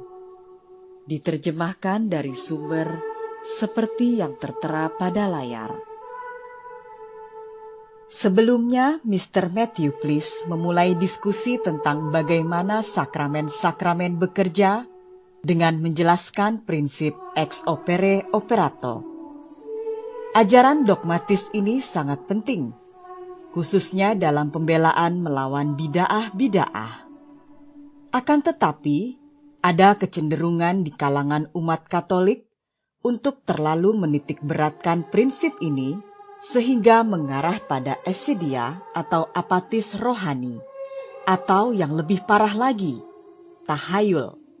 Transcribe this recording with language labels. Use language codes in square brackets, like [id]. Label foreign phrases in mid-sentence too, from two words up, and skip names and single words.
[id] Diterjemahkan dari sumber seperti yang tertera pada layar. Sebelumnya, Mr. Matthew Please memulai diskusi tentang bagaimana sakramen-sakramen bekerja dengan menjelaskan prinsip [la] ex opere operato. [id] Ajaran dogmatis ini sangat penting, khususnya dalam pembelaan melawan bid'ah-bid'ah. Akan tetapi, ada kecenderungan di kalangan umat Katolik untuk terlalu menitik beratkan prinsip ini sehingga mengarah pada esidia atau apatis rohani, atau yang lebih parah lagi, tahayul.